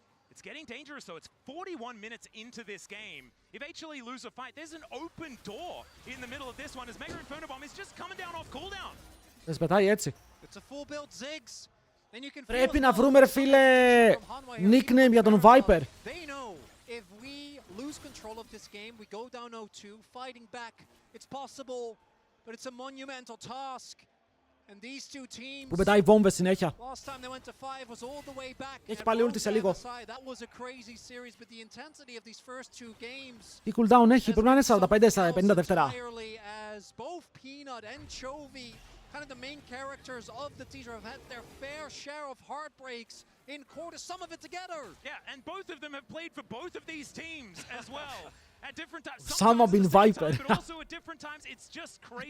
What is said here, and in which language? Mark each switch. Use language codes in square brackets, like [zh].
[en] It's getting dangerous though. It's 41 minutes into this game. If HLE lose a fight, there's an open door in the middle of this one as Mega Inferno Bomb is just coming down off cooldown. [el] Δεν πετάει έτσι. [en] It's a full build Ziggs. And you can [el] Πρέπει να βρούμε, ρε φίλε, nickname για τον Viper. [en] They know if we lose control of this game, we go down 0-2, fighting back. It's possible, but it's a monumental task. And these two teams. [el] Που πετάει βόμβες συνέχεια. [en] Last time they went to 5 was all the way back. [el] Έχει πάλι ulti σε λίγο. [en] That was a crazy series, but the intensity of these first two games. [el] Τι cooldown έχει, πρέπει να είναι 45-50 δεύτερα. [en] As both Peanut and Chovy, kind of the main characters of the teaser, have had their fair share of heartbreaks in quarters, some of it together. Yeah, and both of them have played for both of these teams as well. At different times. Some have been Viper. But also at different times, it's just crazy.